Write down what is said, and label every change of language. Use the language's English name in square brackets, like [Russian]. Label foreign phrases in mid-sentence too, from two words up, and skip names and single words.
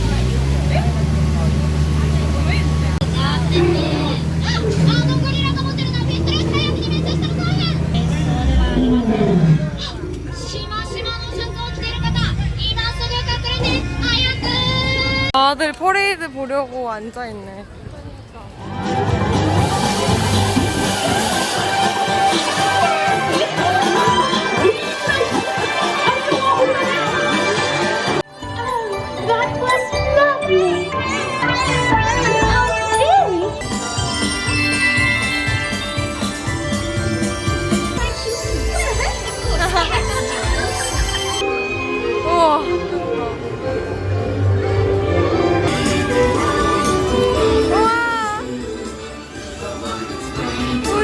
[Japanese] ゴリラが持ってるのはピストル火薬に熱したのか。そうではありません。しましまのシャツを着ている方、今すぐ隠れて早く。 [Korean] 다들 퍼레이드 보려고 앉아있네. [English] That was lovely. [Korean] 우와. 우와.